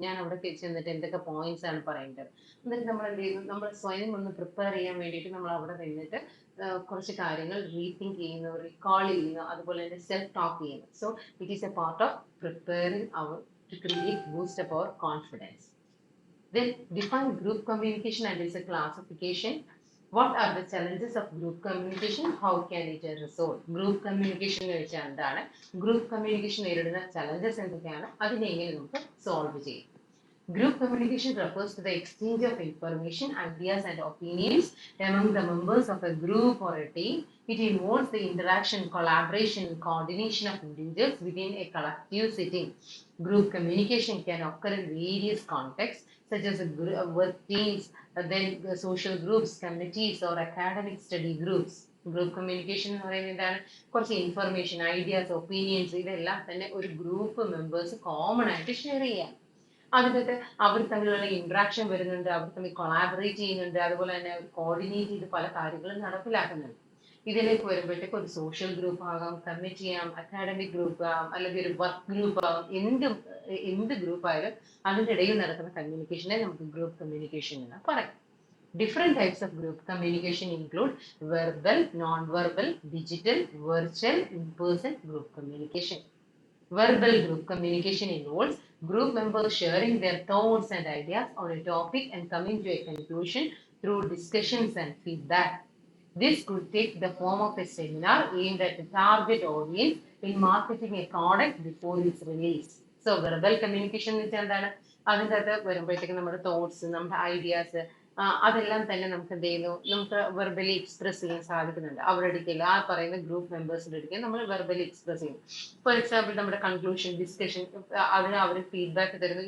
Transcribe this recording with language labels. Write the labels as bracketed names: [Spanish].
[Malayalam] ഞാൻ അവിടെ ചെന്നിട്ട് എന്തൊക്കെ പോയിന്റ്സ് ആണ് പറയേണ്ടത്. എന്നിട്ട് നമ്മൾ എന്ത് ചെയ്യുന്നു, നമ്മൾ സ്വയം ഒന്ന് പ്രിപ്പയർ ചെയ്യാൻ വേണ്ടിയിട്ട് നമ്മൾ അവിടെ നിന്നിട്ട് കുറച്ച് കാര്യങ്ങൾ റീതിങ്ക് ചെയ്യുന്നു, റീകോൾ ചെയ്യുന്നു, അതുപോലെ തന്നെ സെൽഫ് ടോക്ക് ചെയ്യുന്നു. [English] So it is a part of preparing our to create boost up our confidence. Then define group communication and its a classification. What are the challenges of group communication? How can it resolve? [Malayalam] Group communication വെച്ചാൽ എന്താണ്, group communication നേരിടുന്ന challenges എന്തൊക്കെയാണ്, അതിനെ എങ്ങനെ നമുക്ക് solve ചെയ്യും. [English] Group communication refers to the exchange of information, ideas, and opinions among the members of a group or a team. It involves the interaction, collaboration, and coordination of individuals within a collective setting. Group communication can occur in various contexts, such as work teams, then social groups, committees, or academic study groups. [Malayalam] Group communication എന്ന് പറയുന്നത് എന്താണ്, കുറച്ച് information, ideas, opinions ഇതെല്ലാം തന്നെ ഒരു group members common ആയിട്ട് share ചെയ്യാം. അതിനകത്ത് അവർ തമ്മിലുള്ള ഇന്ററാക്ഷൻ വരുന്നുണ്ട്, അവർ തമ്മിൽ കൊളാബറേറ്റ് ചെയ്യുന്നുണ്ട്, അതുപോലെ തന്നെ അവർ കോർഡിനേറ്റ് ചെയ്ത് പല കാര്യങ്ങളും നടപ്പിലാക്കുന്നുണ്ട്. ഇതിലേക്ക് വരുമ്പോഴത്തേക്ക് ഒരു സോഷ്യൽ ഗ്രൂപ്പ് ആകാം, കമ്മിറ്റി ആകാം, അക്കാഡമിക് ഗ്രൂപ്പ് ആകാം, അല്ലെങ്കിൽ ഒരു വർക്ക് ഗ്രൂപ്പ് ആകാം, എന്ത് ഗ്രൂപ്പ് ആയാലും അതിൻ്റെ ഇടയിൽ നടക്കുന്ന കമ്മ്യൂണിക്കേഷനെ നമുക്ക് ഗ്രൂപ്പ് കമ്മ്യൂണിക്കേഷൻ എന്ന് പറയാം. [English] Different types of group communication include verbal, non-verbal, digital, virtual, in-person group communication. Verbal group communication involves group members sharing their thoughts and ideas on a topic and coming to a conclusion through discussions and feedback. This could take the form of a seminar aimed at a target audience in marketing a product before its release. So, verbal communication [Malayalam] എന്ന് വെച്ചാൽ എന്താണ്, അതിൻ്റെ അകത്ത് വരുമ്പോഴത്തേക്ക് നമ്മുടെ thoughts, നമ്മുടെ ideas അതെല്ലാം തന്നെ നമുക്ക് എന്ത് ചെയ്യുന്നു, നമുക്ക് വെർബലി എക്സ്പ്രസ് ചെയ്യാൻ സാധിക്കുന്നുണ്ട്. അവരുടെ അടുക്കൽ ആ പറയുന്ന ഗ്രൂപ്പ് മെമ്പേഴ്സിന്റെ അടുക്കൽ നമ്മൾ വെർബലി എക്സ്പ്രസ് ചെയ്യും. ഫോർ എക്സാമ്പിൾ നമ്മുടെ കൺക്ലൂഷൻ, ഡിസ്കഷൻ, അതിന് അവർ ഫീഡ്ബാക്ക് തരുന്നു.